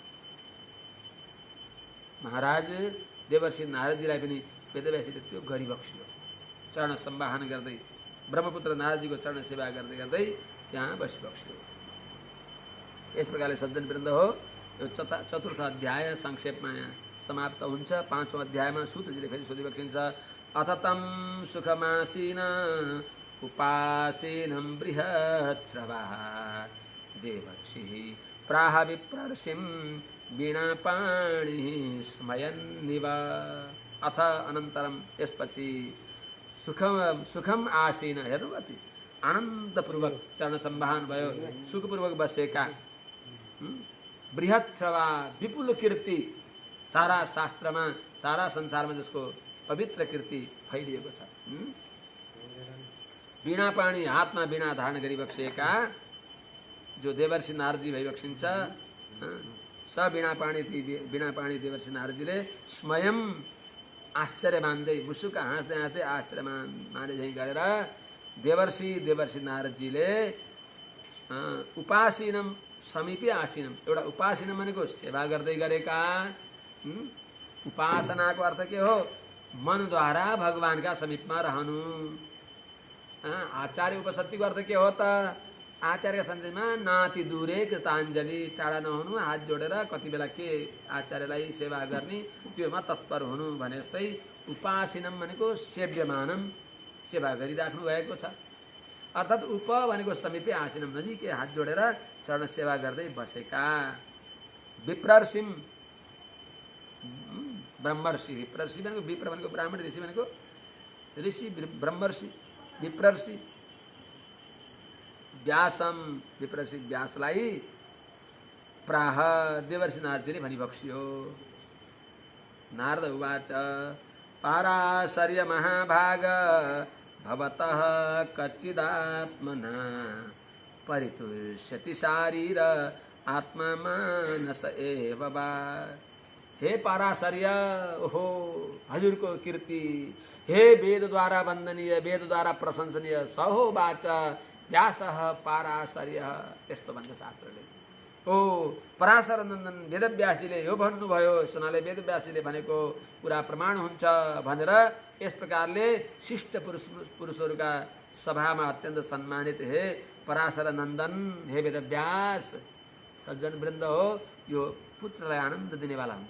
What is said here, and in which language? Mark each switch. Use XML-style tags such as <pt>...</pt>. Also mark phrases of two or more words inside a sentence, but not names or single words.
<ne>महाराज देवर्षि नारदजीलाई पनि वेदव्यासले त्यो गरिबक्स्यो। चरण सम्वाहन गर्दै ब्रह्मपुत्र नारदजीको चरण सेवा गर्दै गर्दै त्यहाँ बसिबक्स्यो। यस प्रकारले सज्जन वृन्द हो, यो चतुर्थ अध्याय संक्षेपमा यहाँ समाप्त हुन्छ। पाँचौं अध्यायमा सूतजीले फेरि सोधिबक्सिन्छ।</ne> <sa>अथ तं सुखमासीन उपासीनं बृहच्छ्रवः देवर्षिः प्राह विप्रर्षिं वीणापाणिः स्मयन्निव। अथ अनन्तरम</sa> <ne>यसपछि सुखम आसीन, हेर्नु कति आनन्दपूर्वक चरण सम्वाहन भयो, सुखपूर्वक बसेका, बृहच्छ्रवा विपुल कीर्ति, सारा शास्त्रमा सारा संसारमा जसको पवित्र कीर्ति फैलिएको छ। वीणापाणी, हातमा वीणा धारण गरी बक्सेका जो देवर्षि नारदजी भइबक्सिन्छ। स वीणापाणी देवर्षि नारदजीले स्वयं आश्चर्य मान्दै, मुसुक हाँस्दै हाँस्दै आश्चर्य माने झैँ गरेर देवर्षि नारदजीले</ne> <sa>उपासीनम समीपे आसीनम,</sa> <ne>एउटा उपासीनम भनेको सेवा गर्दै गरेका। उपासनाको अर्थ के हो? मनद्वारा भगवानका समीपमा रहनु। आचार्य उपसत्तिको अर्थ के हो त? आचार्यका सन्देशमा</ne> <sa>नाति दूरे कृताञ्जली,</sa> <ne>टाढा नहुनु, हात जोडेर कति बेला के आचार्यलाई सेवा गर्ने त्योमा तत्पर हुनु भने जस्तै उपासीनम भनेको सेव्यमानम, सेवा गरिराख्नु भएको छ। अर्थात् उप भनेको समीपे, आसीनम नजिकै हात जोडेर चरण सेवा गर्दै बसेका। विप्रर्षिम, ब्रह्मर्षि, विप्रर्षि भनेको विप्र भनेको ब्राह्मण, ऋषि भनेको ऋषि, ब्रह्मर्षि विप्रर्षि। व्यासम, विप्रर्षि व्यासलाई प्राह देवर्षि नारदजीले भनिबक्स्यो।</ne> <sa>नारद उवाच पाराशर्य महाभाग भवतः कच्चिदात्मना परितुष्यति शारीर आत्मा मानस एव वा।</sa> <ne>हे पाराशर्य, ओहो हजुरको कीर्ति, हे वेदद्वारा वन्दनीय, वेदद्वारा प्रशंसनीय,</ne> <sa>सहो वाच व्यासः पाराशर्य,</sa> <ne>यस्तो भन्छ शास्त्रले। ओ पराशर नन्दन वेदव्यासजीले यो भन्नुभयो सुनाले वेदव्यासजीले भनेको कुरा प्रमाण हुन्छ भनेर यस प्रकारले शिष्ट पुरुषहरूका सभामा अत्यन्त सम्मानित हे पराशर नन्दन हे वेदव्यास सज्जन वृन्द हो यो पुत्रलाई आनन्द दिनेवाला हुन्छ।</ne>